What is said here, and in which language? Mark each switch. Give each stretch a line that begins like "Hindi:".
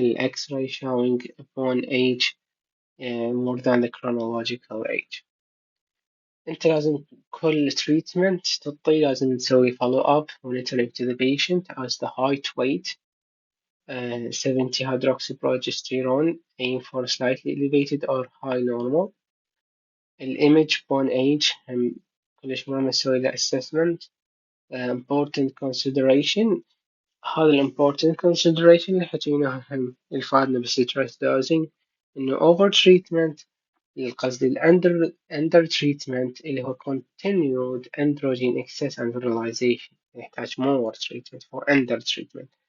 English: X-ray showing upon age more than the chronological age.
Arabic: انت لازم كل
English: treatment
Arabic: تعطي لازم تسوي
English: follow up monitoring to the patient as the height, weight, 70 hydroxyprogesterone aim for slightly elevated or high normal.
Arabic: الimage upon age كلش مهم نسوي له assessment.
English: important consideration هذا ال important consideration اللي حكيناها هم يفادنا بالstress dosing انه over treatment القصد under treatment اللي هو continued androgen excess and virilization يحتاج more treatment for under treatment.